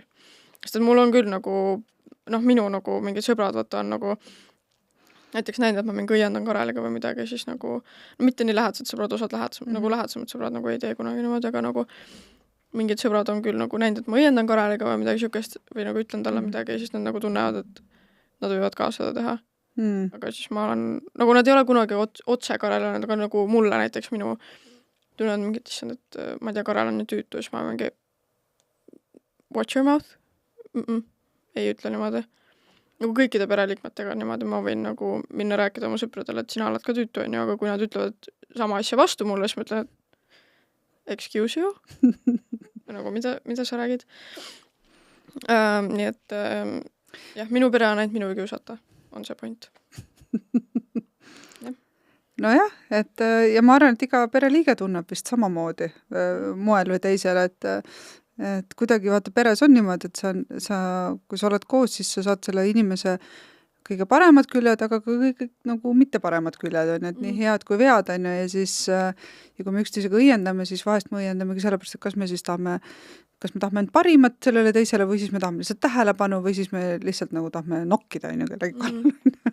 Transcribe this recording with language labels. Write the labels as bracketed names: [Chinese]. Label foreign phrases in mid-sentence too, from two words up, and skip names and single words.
[Estonian] Sest et mul on küll nagu, minu nagu mingid sõbrad, vaata, on nagu näiteks näinud, et ma mingi õiendan Kareliga või midagi, siis nagu, mitte nii lähedased sõbrad, osad nagu lähedasemad sõbrad nagu ei tee kunagi niimoodi, aga nagu mingid sõbrad on küll nagu näinud, et ma õiendan Kareliga või midagi siukest või nagu ütlen talle midagi ja siis nad nagu tunnevad, et nad võivad ka seda teha. Aga siis ma olen, nagu nad ei ole kunagi otse Karelile, aga nagu mulle näiteks minu tunnevad mingit issand, et ma ei tea, Karel on nii tüütu, siis ma mingi [English] watch your mouth? [Estonian] Ei ütle niimoodi. Nagu kõikide pereliikmetega niimoodi ma võin nagu minna rääkida oma sõpradele, et sina oled ka tüütu, aga kui nad ütlevad sama asja vastu mulle, siis ma ütlen, et [English] excuse you? [Estonian] Nagu mida sa räägid? Nii et jah, minu pere on ainult minu kiusata, on see point. Nojah, et ja ma arvan, et iga pereliige tunneb vist samamoodi moel või teisel, et kuidagi vaata peres on niimoodi, et kui sa oled koos, siis sa saad selle inimese kõige paremad küljed, aga ka kõige nagu mitte paremad küljed on, et nii head kui vead on ja siis ja kui me üksteisega õiendame, siis vahest me õiendamegi sellepärast, et kas me tahame end parimat sellele teisele või siis me tahame lihtsalt tähelepanu või siis me lihtsalt nagu tahame nokkida on ju kellegi kallal.